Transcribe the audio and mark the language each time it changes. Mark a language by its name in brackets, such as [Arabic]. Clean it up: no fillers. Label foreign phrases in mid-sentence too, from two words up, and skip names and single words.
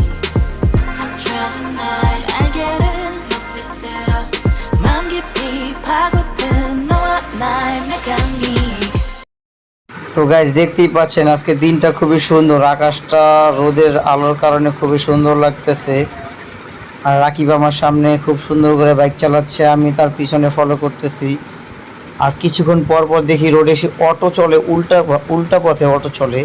[English] Try tonight, I get it. [Korean] 맘 깊이 파고든 너와 나의 메카닉. [Bangla] তো গাইস, দেখতেই পাচ্ছেন আজকে দিনটা খুবই সুন্দর। আকাশটা রোদের আলোর কারণে খুবই সুন্দর লাগতেছে। আর রাকিব আমার সামনে খুব সুন্দর করে বাইক চালাচ্ছে, আমি তার পিছনে ফলো করতেছি। আর কিছুক্ষণ পর পর দেখি রোডে এসে অটো চলে, উল্টা পথে অটো চলে।